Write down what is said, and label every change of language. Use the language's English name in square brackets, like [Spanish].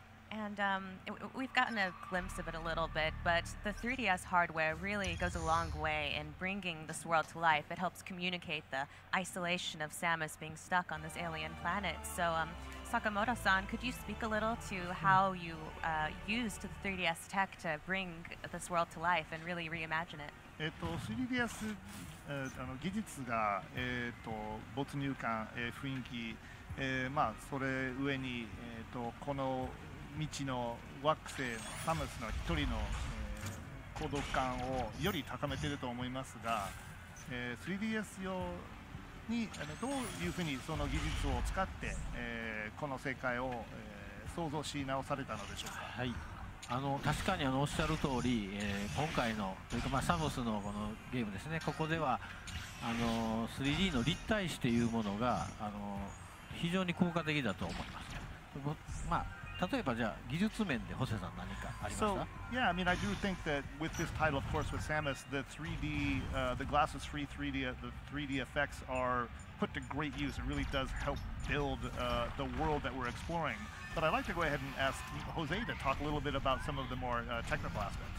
[English] And we've gotten a glimpse of it a little bit, but the 3DS hardware really goes a long way in bringing this world to life. It helps communicate the isolation of Samus being stuck on this alien planet. So Sakamoto-san, could you speak a little to how you used the 3DS tech to bring this world to life and really reimagine it? [Japanese] 3DS 技術が没入感、雰囲気、まあそれ上にこの未知の惑星のサムスの一人の、孤独感をより高めていると思いますが、3DS 用にどういうふうにその技術を使って、この世界を、創造し直されたのでしょうか。はい、確かにおっしゃる通り、今回のというか、サムスのこのゲームですね、ここでは3D の立体視というものが非常に効果的だと思います。まあ例えばじゃあ技術面でホセさん何かありました？ [English] So yeah, I mean, I do think that with this title, of course, with Samus, the 3D, the glasses-free 3D, the 3D effects are put to great use. It really does help build the world that we're exploring. But I'd like to go ahead and ask Jose to talk a little bit about some of the more technical aspects.